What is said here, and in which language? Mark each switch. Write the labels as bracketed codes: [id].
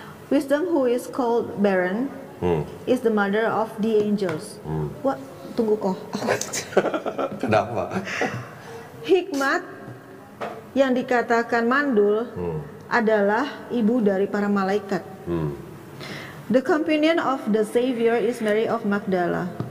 [en] Wisdom who is called barren is the mother of the angels. [id] Wah, tunggu kok. Kenapa? Hikmat yang dikatakan mandul adalah ibu dari para malaikat. [en] The companion of the Savior is Mary of Magdala.